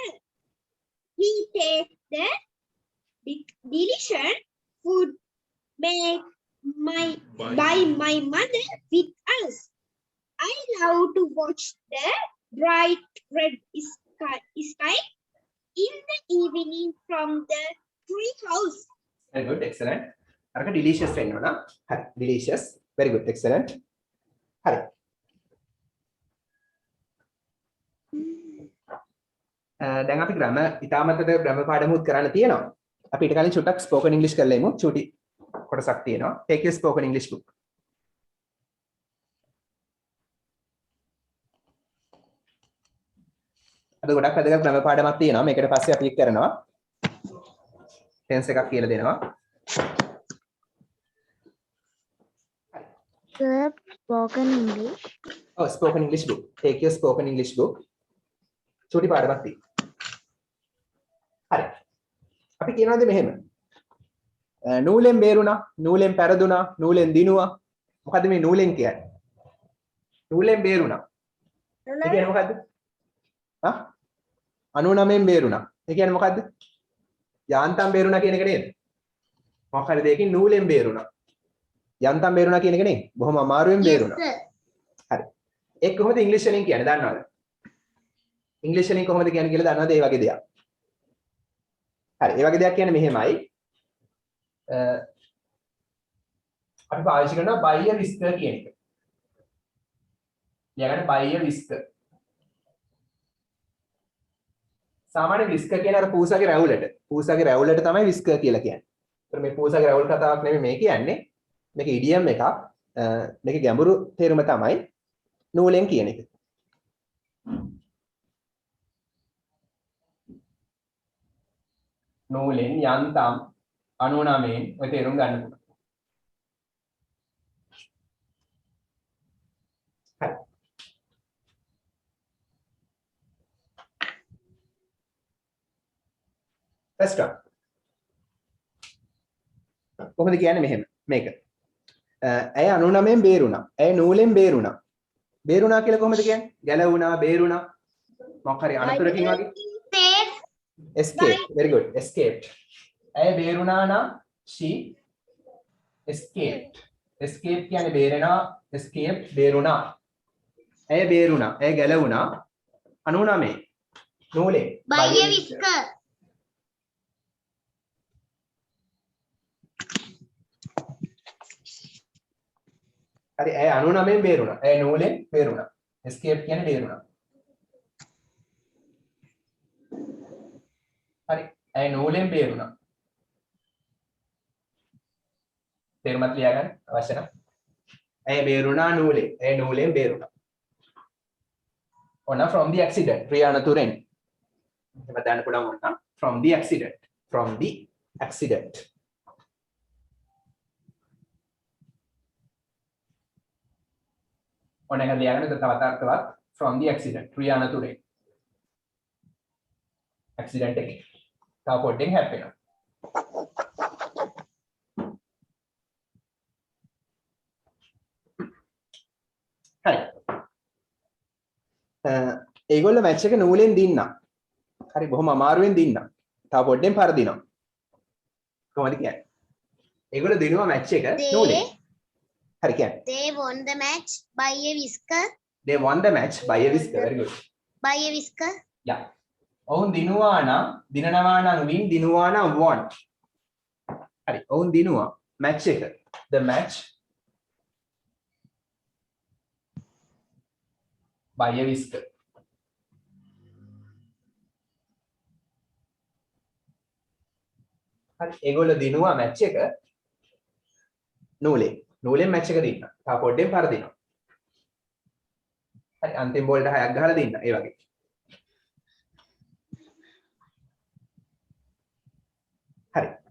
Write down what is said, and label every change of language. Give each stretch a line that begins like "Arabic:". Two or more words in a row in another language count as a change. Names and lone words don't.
English: He takes the delicious food made by my mother with us. I love to watch the bright red sky in the evening from the tree house. Very good, excellent.
Sinhala: අරක delicious වෙන්න ඕන. හරි,
English: delicious. Very good, excellent.
Sinhala: හරි. දැන් අපි grammar ඉතාමතද grammar පාඩමුත් කරන්න තියෙනවා. අපි ඊට කලින් චුට්ටක්
English: spoken English
Sinhala: කරලා ඉමු. චුටි කොටසක් තියෙනවා.
English: Take your spoken English book.
Sinhala: අද ගොඩක් වැදගත් grammar පාඩමක් තියෙනවා. මේකට පස්සේ අපි කරනවා. tense එකක් කියලා දෙනවා.
English: Sir, spoken English. Oh, spoken English book. Take your spoken English book.
Sinhala: චුටි පාඩමක් තියෙනවා. හරි. අපි කියනවාද මෙහෙම. නූලෙන් බේරුණා, නූලෙන් පෙරදුනා, නූලෙන් දිනුවා. මොකද්ද මේ නූලෙන් කියන්නේ? නූලෙන් බේරුණා. ඒ කියන්නේ මොකද්ද? 99න් බේරුණා. ඒ කියන්නේ මොකද්ද? යාන්තම් බේරුණා කියන එක නේද? මොකක් හරි දෙයකින් නූලෙන් බේරුණා. යන්තම් බේරුණා කියන එක නේ. බොහොම අමාරුවෙන් බේරුණා. හරි. ඒක කොහොමද ඉංග්‍රීසි වලින් කියන්නේ දන්නවද? ඉංග්‍රීසි වලින් කොහොමද කියන්නේ කියලා දන්නවද ඒ වගේ දෙයක්? හරි. ඒ වගේ දෙයක් කියන්නේ මෙහෙමයි. අපි පාවිච්චි කරනවා
English: buy a whisker
Sinhala: කියන එක. ලියගන්න
English: buy a whisker.
Sinhala: සාමාන්‍ය whisker කියන අර පූසාගේ රැවුලට තමයි whisker කියලා කියන්නේ. ඒතර මේ පූසාගේ රැවුල් කතාවක් නෙමෙයි මේ කියන්නේ. මේක ඉඩියම් එකක්. මේකේ ගැඹුරු තේරුම තමයි නූලෙන් කියන එක. නූලෙන් යන්තම් 99න් ඔය තේරුම් ගන්න පුළුවන්. හරි.
English: First one.
Sinhala: කොහොමද කියන්නේ මෙහෙම මේක. ඇය 99න් බේරුණා. ඇය නූලෙන් බේරුණා. බේරුණා කියලා කොහොමද කියන්නේ? ගැලවුණා, බේරුණා. මොකක් හරි අනතුරකින් වගේ.
English: Escape. Very good. Escaped.
Sinhala: ඇය බේරුණා නම්
English: she escaped.
Sinhala: Escape කියන්නේ බේරෙනවා. Escaped බේරුණා. ඇය බේරුණා. ඇය ගැලවුණා. 99 නූලෙන්.
English: Buy a whisker.
Sinhala: හරි ඇය 99න් බේරුණා. ඇය නූලෙන් බේරුණා. escape කියන්නේ බේරුණා. හරි ඇය නූලෙන් බේරුණා. තේරුමත් ලියාගන්න අවශ්‍ය නම්. ඇය බේරුණා නූලෙන්. ඇය නූලෙන් බේරුණා.
English: ඔන්න from the accident.
Sinhala: ක්‍රියානතුරෙන්. එහෙම දාන්න පුළුවන් වුණා.
English: from the accident. from the accident.
Sinhala: ඔන්න එක ලියාගන්න තවත් අර්ථවත්
English: from the accident.
Sinhala: ක්‍රියානතුරෙන්. accident එකේ. තව පොඩ්ඩෙන් හැප්පෙනවා. හරි. ඒගොල්ලෝ මැච් එක නූලෙන් දින්නා. හරි බොහොම අමාරුවෙන් දින්නා. තව පොඩ්ඩෙන් පරදිනවා. කොහොමද කියන්නේ? ඒගොල්ලෝ දිනුවා මැච් එක නූලෙන්. හරි කියන්නේ.
English: They won the match by a whisker. They won the match by a whisker. Very good. By a whisker. Yeah.
Sinhala: ඔවුන් දිනුවා නම් දිනනවා නම් win දිනුවා නම් won. හරි. ඔවුන් දිනුවා match එක.
English: The match by a whisker.
Sinhala: හරි. ඒගොල්ලෝ දිනුවා match එක නූලෙන් match එක දින්නා. තා පොඩ්ඩෙන් පරදිනවා. හරි. අන්තිම බෝල්ට 6ක් ගහලා දින්නා. ඒ වගේ. හරි.